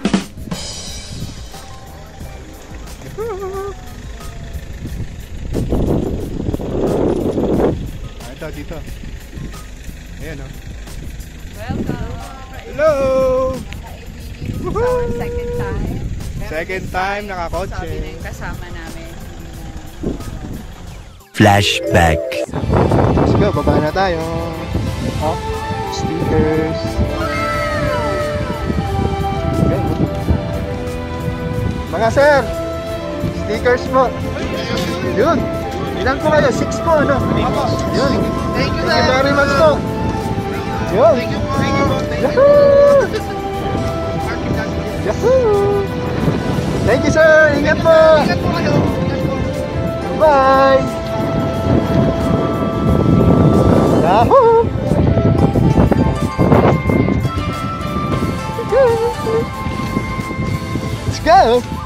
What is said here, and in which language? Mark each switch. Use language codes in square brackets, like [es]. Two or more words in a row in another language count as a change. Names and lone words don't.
[tl] Ito, dito. Ayan, oh. [en] Welcome. Hello! Second time. Second time nakakotse. [tl] Sabi na yung kasama namin. [en] Flashback. Let's go, [tl] baba na tayo. Oh, stickers. Okay. Mga sir, stickers mo. Yun. Ilan po kayo? 6 po, ano? Yun. [en] Thank you very much po. Yun. Yahoo! Yahoo! Thank you, [tl] sir. Ingat po. Ingat po kayo. [en] Bye. Yahoo! Let's go!